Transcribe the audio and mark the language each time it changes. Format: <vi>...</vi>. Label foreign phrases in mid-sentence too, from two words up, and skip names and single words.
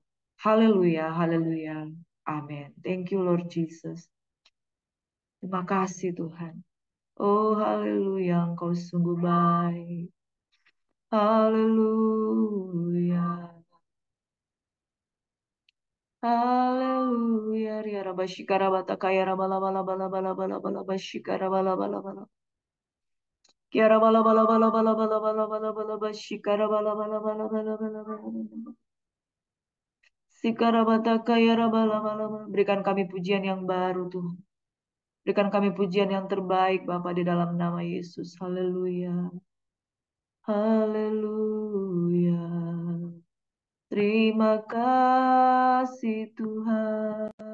<ms>Haleluya, haleluya. Amin.</ms> <en>Thank you Lord Jesus.</en> <ms>Terima kasih Tuhan. Oh haleluya, Engkau sungguh baik. Haleluya. Haleluya. Ria rabashikara batakaya rabala bala bala bala bala bala bashikara bala bala bala. Kiara bala bala bala bala bala bala bala bala bashikara bala bala bala bala bala bala. Sikara batakaya rabala bala bala. Berikan kami pujian yang baru Tuhan. Berikan kami pujian yang terbaik Bapa di dalam nama Yesus. Haleluya. Haleluya. Terima kasih Tuhan.</ms>